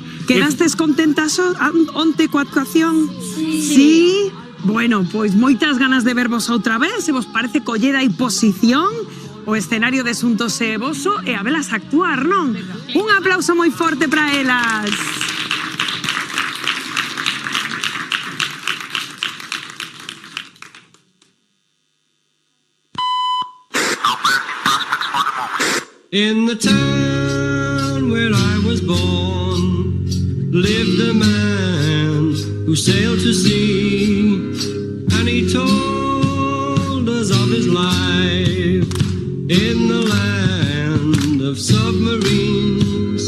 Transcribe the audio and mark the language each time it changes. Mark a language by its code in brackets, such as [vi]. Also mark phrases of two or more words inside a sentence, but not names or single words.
[gl] Quedastes contentas onte coa actuación? Sí. Bueno, pois moitas ganas de vervos outra vez. Se vos parece, coller aí posición, o escenario de Xuntos e voso, e a velas actuar, non? Un aplauso moi forte para elas. [en] In the town where I was born lived a man who sailed to sea, and he told us of his life in the land of submarines.